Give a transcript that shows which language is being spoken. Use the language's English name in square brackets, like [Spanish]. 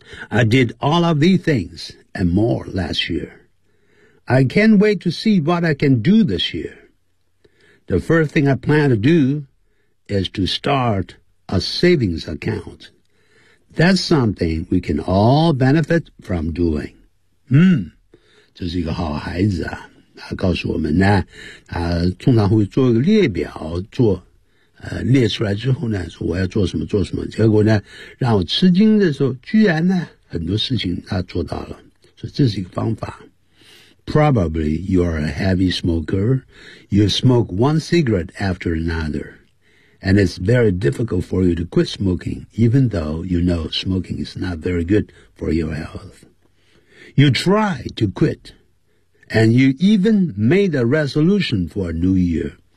[English] I did all of these things and more last year. I can't wait to see what I can do this year. The first thing I plan to do is to start a savings account. That's something we can all benefit from doing. [Chinese] 这是一个好孩子啊。他告诉我们呢，他通常会做一个列表，做列出来之后呢，说我要做什么做什么，结果呢让我吃惊的时候，居然呢很多事情他做到了，所以这是一个方法。 [English] Probably you are a heavy smoker, you smoke one cigarette after another, and it's very difficult for you to quit smoking, even though you know smoking is not very good for your health. You try to quitAnd you even made a resolution for a new year.